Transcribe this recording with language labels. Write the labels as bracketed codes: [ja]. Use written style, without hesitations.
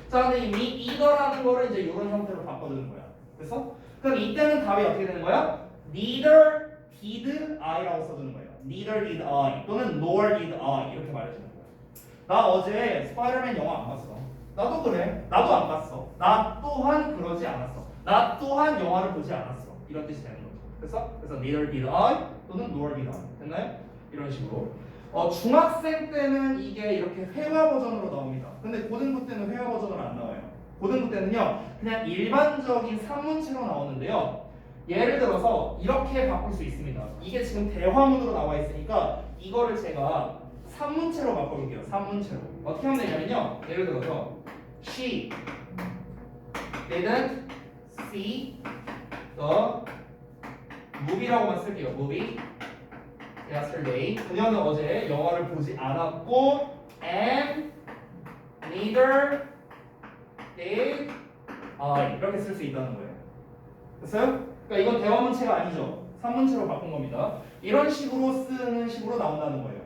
[ko] 자, 근데 이 [en] me either [ko] 라는 거를 이제 이런 형태로 바꿔주는 거야. 그래서 그럼 이때는 답이 어떻게 되는 거야? [en] neither did I [ko] 라고 써주는 거예요. [en] neither did I [ko] 또는 [en] nor did I [ko] 이렇게 말해주는 거야. 나 어제 스파이더맨 영화 안 봤어. 나도 그래. 나도 안 봤어. 나 또한 그러지 않았어. 나 또한 영화를 보지 않았어. 이런 뜻이 되는 거죠. 그래서 [en] neither did I [ko] 또는 [en] nor did I. [ko] 됐나요? 이런 식으로. 중학생 때는 이게 이렇게 회화 버전으로 나옵니다. 근데 고등부 때는 회화 버전으로 안 나와요. 고등부 때는요 그냥 일반적인 산문체로 나오는데요. 예를 들어서 이렇게 바꿀 수 있습니다. 이게 지금 대화문으로 나와 있으니까 이거를 제가 산문체로 바꿔볼게요. 산문체로. 어떻게 하면 되냐면요. 예를 들어서 [en] She didn't see the movie [ko] 라고만 쓸게요. [en] movie yesterday. [ko] 그녀는 어제 영화를 보지 않았고 [en] and neither did I [ko] 이렇게 쓸 수 있다는 거예요. 됐어요? 그러니까 이건 대화문체가 아니죠. 산문체로 바꾼 겁니다. 이런 식으로 쓰는 식으로 나온다는 거예요.